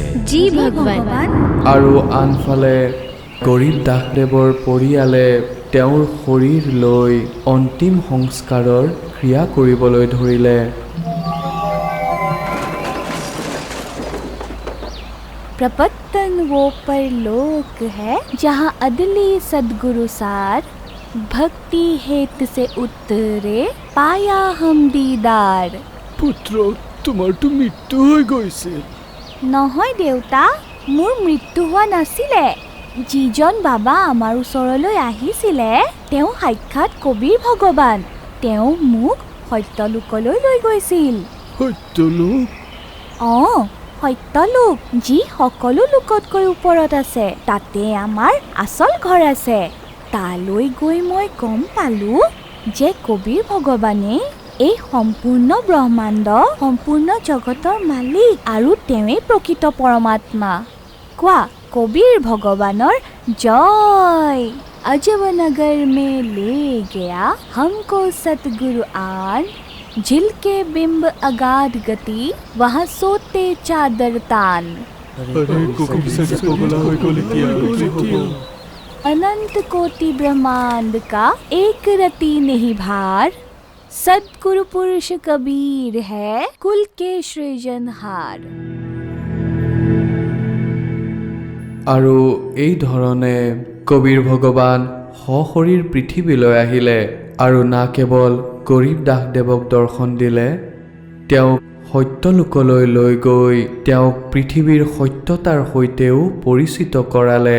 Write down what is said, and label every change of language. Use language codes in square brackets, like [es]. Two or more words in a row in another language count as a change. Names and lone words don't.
[as] জি ভগৱান। আৰু আনফালে গৰীব দাসদেৱৰ পৰিয়ালে তেওঁৰ শৰীৰ লৈ অন্তিম সংস্কাৰৰ ক্ৰিয়া কৰিবলৈ ধৰিলে। [hi] प्रपत्तन वो परलोक है जहाँ अदली सदगुरु सार भक्ति हेत से उतरे पाया हम दीदार। [as] পুত্ৰ তোমাৰতো মৃত্যু হৈ গৈছে। নহয় দেউতা, মোৰ মৃত্যু হোৱা নাছিলে। যিজন বাবা আমাৰ ওচৰলৈ আহিছিলে তেওঁ সাক্ষাৎ কবিৰ ভগৱান। তেওঁ মোক সত্যলোকলৈ লৈ গৈছিল। সত্যলোক? অঁ, সত্যলোক, যি সকলো লোকতকৈ ওপৰত আছে। তাতে আমাৰ আচল ঘৰ আছে। তালৈ গৈ মই গম পালোঁ যে কবিৰ ভগৱানে এই সম্পূৰ্ণ ব্ৰহ্মাণ্ড, সম্পূৰ্ণ জগতৰ মালিক আৰু তেওঁৱেই প্ৰকৃত পৰমাত্মা। কোৱা, কবিৰ ভগৱানৰ জয়। [hi] अजब नगर में ले गया हमको सतगुरु आन, झिलके बिंब अगाध गति वहाँ सोते चादर तान। अनंत कोटि ब्रह्मांड का एक रति नहीं भार, सदगुरु पुरुष कबीर है कुल के सृजनहार। [as] আৰু এই ধৰণে কবিৰ ভগৱান সশৰীৰ পৃথিৱীলৈ আহিলে আৰু না কেৱল গৰীব দাসদেৱক দৰ্শন দিলে, তেওঁক সত্যলোকলৈ লৈ গৈ তেওঁক পৃথিৱীৰ সত্যতাৰ সৈতেও পৰিচিত কৰালে